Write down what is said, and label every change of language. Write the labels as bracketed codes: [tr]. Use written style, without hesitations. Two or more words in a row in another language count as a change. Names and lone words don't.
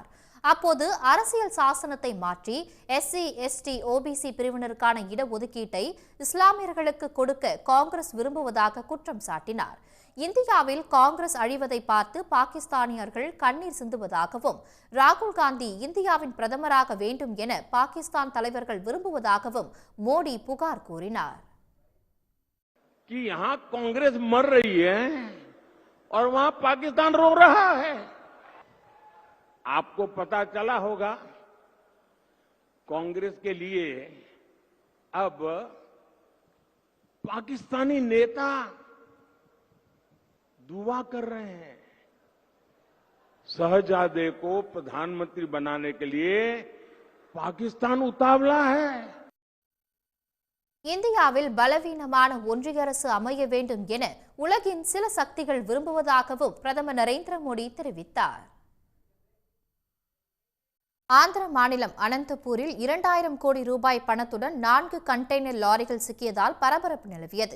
[ta] அப்போது அரசியல் சாசனத்தை மாற்றி SC, ST, OBC பிரிவினருக்கான இடஒதுக்கீட்டை இஸ்லாமியர்களுக்கு கொடுக்க காங்கிரஸ் விரும்புவதாக குற்றம் சாட்டினார். இந்தியாவில் காங்கிரஸ் அழிவதை பார்த்து பாகிஸ்தானியர்கள் கண்ணீர் சிந்துவதாகவும், ராகுல் காந்தி இந்தியாவின் பிரதமராக வேண்டும் என பாகிஸ்தான் தலைவர்கள் விரும்புவதாகவும் மோடி புகார் கூறினார். [hi] कि यहां कांग्रेस मर रही है और वहां पाकिस्तान रो रहा है। आपको पता चला होगा कांग्रेस के लिए अब पाकिस्तानी नेता दुआ कर रहे हैं। शहजादे को प्रधानमंत्री बनाने के लिए पाकिस्तान उतावला है। [ta] இந்தியாவில் பலவீனமான ஒன்றிய அரசு அமைய வேண்டும் என உலகின் சில சக்திகள் விரும்புவதாகவும் பிரதமர் நரேந்திர மோடி தெரிவித்தார். ஆந்திர மாநிலம் அனந்தபூரில் 2000 கோடி ரூபாய் பணத்துடன் 4 கண்டெய்னர் லாரிகள் சிக்கியதால் பரபரப்பு நிலவியது.